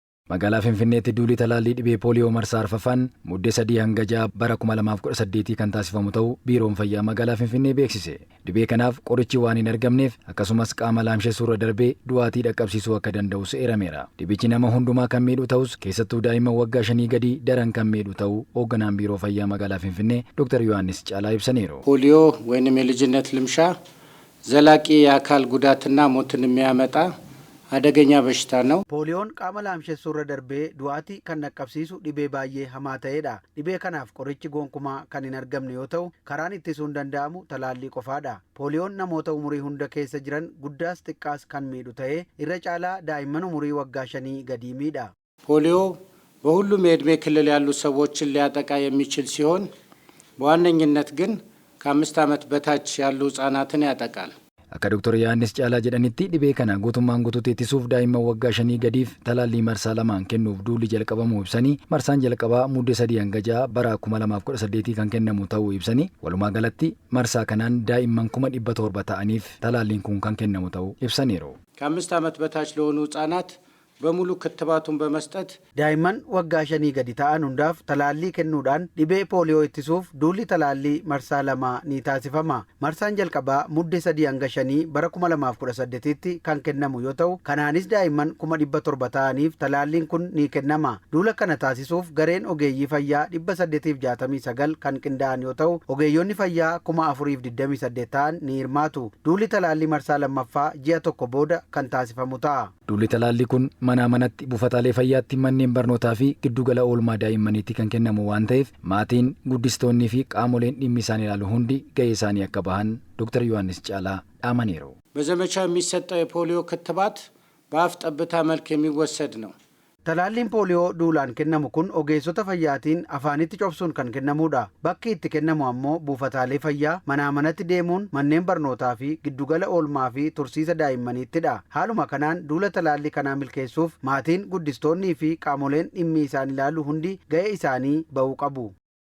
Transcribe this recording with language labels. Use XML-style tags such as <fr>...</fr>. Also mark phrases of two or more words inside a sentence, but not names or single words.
<om>Magaalaa Finfinneetti duulli talaallii dhibee pooliyoo marsaa arfaffaan muddee 3 hanga 6 bara 2018 kan taasifamu ta'uu biiroon fayyaa magaalaa Finfinnee beeksise. Dhibee kanaaf qorichi waan hin argamneef akkasumas qaama laamshessuu irra darbee du'aatii dhaqqabsiisuu akka danda'us eerameera. Dhibichi nama hundumaa kan miidhu ta'us keessattuu daa'imman waggaa 5 gadii daran kan miidhu ta'uu hoogganaan biiroo fayyaa magaalaa Finfinnee Dr. Yohaannis Caalaa ibsaniiru.</om> <am>ፖሊዮ ወይንም የልጅነት ልምሻ ዘላቂ የአካል ጉዳትና ሞትን የሚያመጣ አደገኛ በሽታ ነው።</am> <om>ፖሊዮን qaama laamshessuu irra darbee du'aatii kan dhaqqabsiisu dhibee baay'ee hamaa ta'edha. Dhibee kanaaf qorichi gonkumaa kan hin argamne yoo ta'u, karaan ittisuun danda'amu talaallii qofaadha. Pooliyoon namoota umurii hunda keessa jiran guddaas xiqqaas kan miidhu ta'ee irra caalaa daa'imman umurii waggaa 5 gadii miidha.</om> <am>ፖሊዮ በሁሉም የዕድሜ ክልል ያሉ ሰዎችን ሊያጠቃ የሚችል ሲሆን በዋነኝነት ግን ከ5 ዓመት በታች ያሉ ህጻናትን ያጠቃል።</am> <om>Akka Dr. Yohaannis Caalaa jedhanitti dhibee kana guutummaan guutuutti ittisuuf daa'imman waggaa 5 gadiif talaallii marsaa 2 kennuuf duulli jalqabamuu ibsanii marsaan jalqabaa muddee 3 hanga 6 bara 2018 kan kennamu ta'uu ibsanii walumaa galatti marsaa kanaan daa'imman 700 ta'aniif talaalliin kun kan kennamu ta'uu ibsaniiru.</om> <am>ከ5 ዓመት በታች ለሆኑ ህጻናት በሙሉ ክትባቱን በመስጠት</am> <om>daa'imman waggaa 5 gadi ta'an hundaaf talaallii kennuudhaan dhibee pooliyoo ittisuuf duulli talaallii marsaa 2 ni taasifama. Marsaan jalqabaa muddee 3 hanga 5 bara 2018tti kan kennamu yoo ta'u, kanaanis daa'imman 700 ta'aniif talaalliin kun ni kennama. Duula kana taasisuuf gareen ogeeyyii fayyaa 869 kan qindaa'an yoo ta'u, ogeeyyonni fayyaa 428 ta'an ni hirmaatu. Duulli talaallii marsaa lammaffaa ji'a tokko booda kan taasifamu ta'a. Duulli talaallii kun manaa manatti buufataalee fayyaatti manneen barnootaa fi giddugala oolmaa daa'immaniitti kan kennamu waan ta'eef maatiin guddistoonnii fi qaamoleen dhimmi isaan ilaalu hundi ga'ee isaanii akka bahan Dr. Yohaannis Caalaa dhaamaniiru. በዘመቻ የሚሰጠው የፖሊዮ ክትባት በአፍ ጠብታ መልክ የሚወሰድ ነው። Talaalliin pooliyoo duulaan kennamu kun ogeessota fayyaatiin afaanitti cobsuun kan kennamudha. Bakki itti kennamu ammoo buufataalee fayyaa manaa manatti deemuun manneen barnootaa fi giddugala oolmaa fi tursiisa daa'immaniittidha. Haaluma kanaan duula talaallii kanaa milkeessuuf maatiin, guddistoonnii fi qaamoleen dhimmi isaan ilaalu hundi ga'ee isaanii ba'uu qabu.</om>